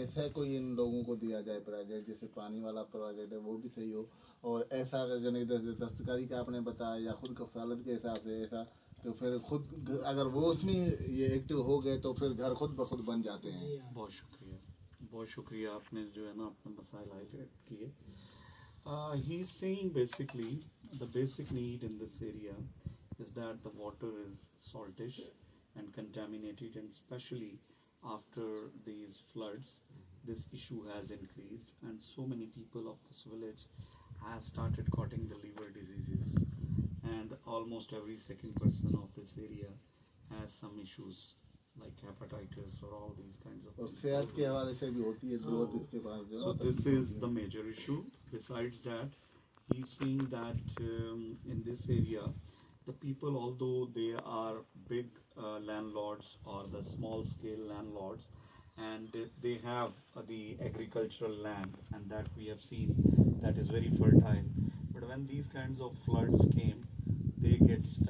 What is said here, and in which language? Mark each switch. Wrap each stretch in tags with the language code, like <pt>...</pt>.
<ur>ایسا کوئی ان لوگوں کو دیا جائے پروجیکٹ, جیسے پانی والا پروجیکٹ ہے وہ بھی صحیح ہو, اور ایسا اگر دستکاری کا آپ نے بتایا یا خود کفالت کے حساب سے ایسا, تو پھر خود اگر وہ اس میں یہ ایکٹیو ہو گئے تو پھر گھر خود بخود بن جاتے ہیں. بہت شکریہ, بہت شکریہ, آپ نے جو ہے نا اپنے مسائل ہائیلائٹ کیے.</ur> <en>he is seeing basically the basic need in this area is that the water is saltish and contaminated, and especially after these floods this issue has increased, and so many people of this village have started catching the liver diseases, and almost every second person of this area has some issues like hepatitis or all these kinds of</en> <ur>اور</ur> <en>things.</en> <ur>صحت کے حوالے سے بھی ہوتی ہے ضرورت اس کے پاس جو.</ur> <en>So this is the major issue. Besides that, he's seeing that in this area the people, although they are big landlords or the small scale landlords, and they have the agricultural land, and that we have seen that is very fertile, but when these kinds of floods came, they get</en>